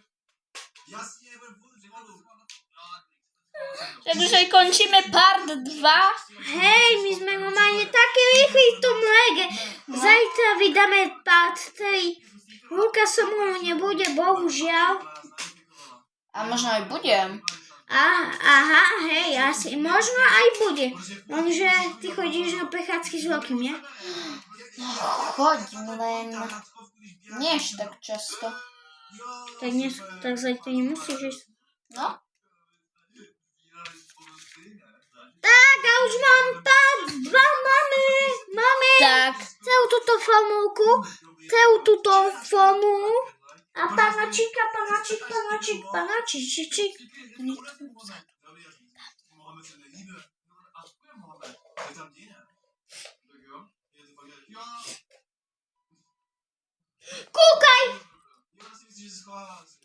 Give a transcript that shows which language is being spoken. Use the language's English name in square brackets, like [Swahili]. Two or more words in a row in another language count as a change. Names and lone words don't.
[Czech] Jasně, budem furt převadu. Takže končíme part 2. Hej, my jsme normálně taky rychlí v tom lege. [Slovak] Zajtra vydáme part 3. [Czech] Luka se mnou nebude, bohužel. [Slovak] A možno aj budem. Aha, hej, asi možno aj bude. Lenže ty chodíš na prechádzky s Lokym, ne? Chodím len. Nie až tak často. Tak zajtra nemusíš ísť. No. Tak, a už mám part 2, máme Tak. celú túto formulku, a panačík. [Czech] Mohamed se nelíbí. A co je Mohamed? Je tam Dina. Tak jo? Je to fakt jo? [Slovak] Kúkaj! [Czech] Já si myslím, že se schovává asi.